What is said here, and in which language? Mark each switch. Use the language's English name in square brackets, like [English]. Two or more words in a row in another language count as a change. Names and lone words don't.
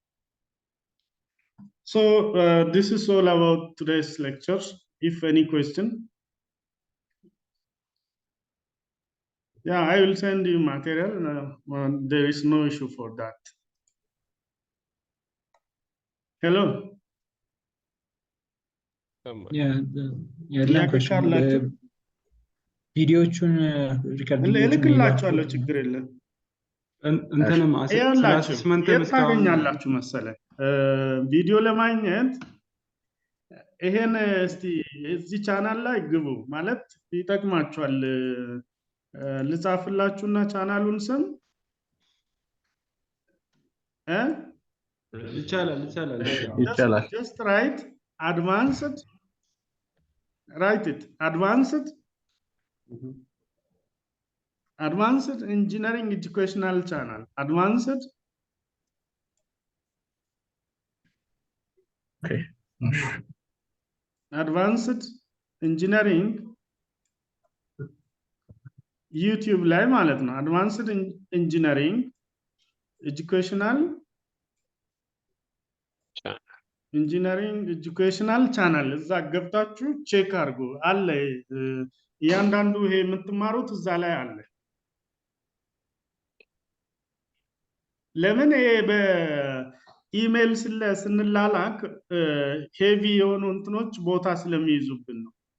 [English] So this is all about today's lectures. If any question. I will send you material. There is no issue for that. Hello. [Amharic] የለም question ቪዲዮቹን ሪከርድ እልክላችኋለሁ ችግር የለም እንትንም ያላችሁ አሰስመንት ታገኛላችሁ መሰለኝ ቪዲዮ ለማግኘት ይሄን እስቲ እዚህ ቻናል ላይ ግቡ ማለት ይጠቅማችኋል ልጻፍላችሁና ቻናሉን ስም ይቻላል [English] just write advanced write it advanced engineering educational channel advanced okay advanced engineering YouTube [Amharic] ላይ ማለት ነው [English] advanced engineering educational [Amharic] ቻናል እዛ ገብታችሁ ቼክ አድርጉ አለ እያንዳንዱ ይሄ የምትማሩት እዛ ላይ አለ ለምን ይሄ በኢሜል ስንላላክ ሄቪ የሆኑ እንትኖች ቦታ ስለሚይዙብን ነው